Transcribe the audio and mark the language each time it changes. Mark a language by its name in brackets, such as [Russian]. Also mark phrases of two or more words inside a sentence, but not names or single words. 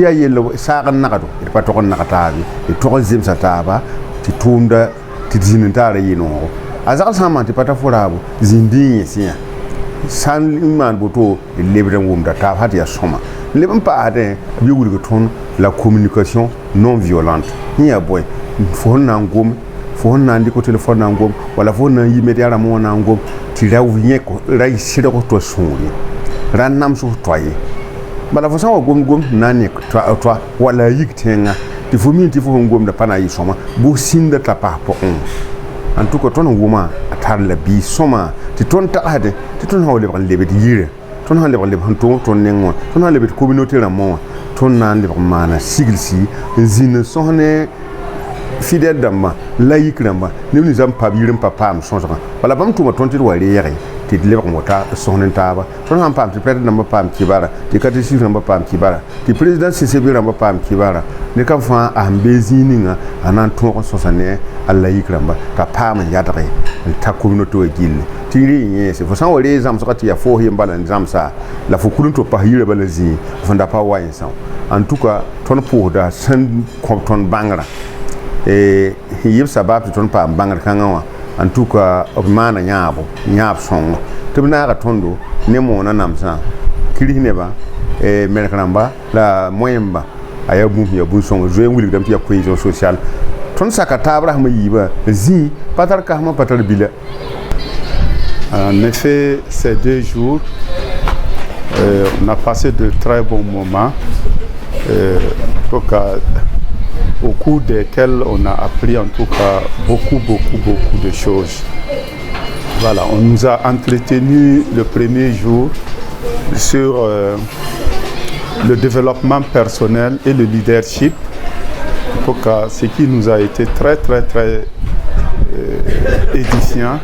[Mossi] yaa yell saag n nagdo d pa tog n nag taabe d tog n zemsa taaba tɩ tʋʋmda tɩ d zĩnd n taara yɩ-noogo a zagl sã n maan tɩ pa ta fo raabo zĩnd n yẽsẽ yã sã n maan boto d lebd n wʋmda taab ha tɩ yaa sõma leb n paasdẽ b wilg tõnd la [French] communication non violente [Mossi] yẽ yaa bõe fo sẽn na n gom fo sẽn na n dɩk telefon na n gom wala fo sẽn na n yi med yaa rãmbẽ wã na n gom tɩ ra ra sɩdg to sũur ye ra nams f toa ye bala fo sã n wa gom na n nek toa wala a yik tẽngã tɩ fo mi tɩ fo sẽn gomda pa na n yɩ sõma bʋ sĩnda t'a pas pʋgẽ [French] en tout cas [Mossi] tõnd n wʋma a tar la biis sõma tɩ tõnd tagsde tɩ tõnd sã wa lebg n lebd yirã tõnd sã n lebg n leb sẽn tʋʋm tõnd neng wã tõnd sã n lebd communauté rãmbẽ wã tõnd na n lebg n maana siglsi n zĩnd n sõs ne fidèle dãmbã la yik rãmbã neb ninsã n pab yir n pa paam sõsgã wala bãmb tʋʋma tõnd tɩ d wa reege tɩ d lebg n wota sõs ne taaba tõnd sã n paam tɩ pɛd rãmbã paam kibara tɩ catéciste rãmbã paam kibara tɩ [French] président ccb [Mossi] rãmbã paam kibara ne ka fãa a sẽn bee zĩig ninga a na n tõog n sõsa ne a la yik rãmba t'a paam n yadge n ta communauté wã gilli tɩ rɩ n yẽese fo sã n wa ree zãmsgã tɩ yaa foos yen bala n zãmsa la fo kul n tɩ pas yirã bala zĩig fo da pa wa yẽsã [French] en tout cas [Mossi] tõnd pʋʋsda sẽn kõb tõnd bãngrã yɩb sabab tɩ tõnd paam bãngr kãngã wã [French] en tout cas [Mossi] b maana yãab sõngo tɩ b naaga tõndo ne moona namsã kirs nebã melk rãmba la moẽmba a yaa bũmb yaa bũn-sõngo zoe n wilgdame tɩ yaa [French] cohésion sociale [Mossi] tõnd saka taab rasmã yiibã zĩ pa tar kasmã pa tar bila. [French] En effet, ces 2 jours, on a passé de très bons moments, au cours desquels on a appris en tout cas beaucoup de choses. Voilà, on nous a entretenu le premier jour sur le développement personnel et le leadership, en tout cas, ce qui nous a été très édifiant.